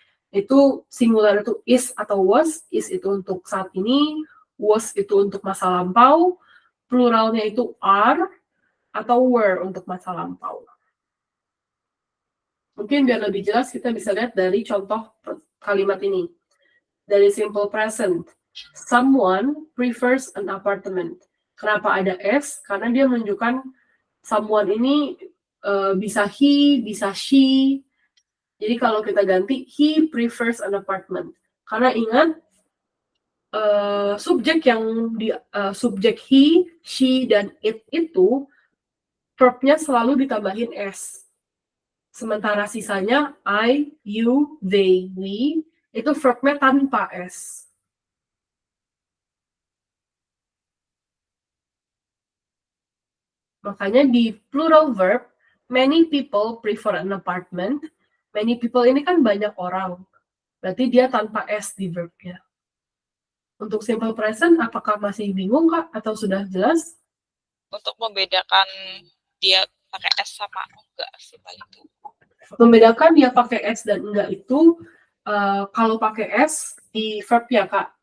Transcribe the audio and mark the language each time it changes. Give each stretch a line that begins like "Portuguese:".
Indonesian: Itu singular itu is atau was. Is itu untuk saat ini, was itu untuk masa lampau, pluralnya itu are atau were untuk masa lampau. Mungkin biar lebih jelas kita bisa lihat dari contoh kalimat ini.
English: Dari simple present, someone prefers an apartment.
Indonesian: Kenapa ada s? Karena dia menunjukkan someone ini bisa he, bisa she. Jadi kalau kita ganti,
English: he prefers an apartment.
Indonesian: Karena ingat, subjek subjek he, she, dan it itu verbnya selalu ditambahin s. Sementara sisanya I, you, they, we, itu verbnya tanpa s. Makanya di
English: plural verb, many people prefer an apartment. Many people
Indonesian: ini kan banyak orang. Berarti dia tanpa s di verbnya. Untuk simple present, apakah masih bingung, Kak? Atau sudah jelas? Untuk membedakan dia pakai s sama enggak sih paling itu. Membedakan dia pakai s dan enggak itu, kalau pakai s di verb ya, Kak.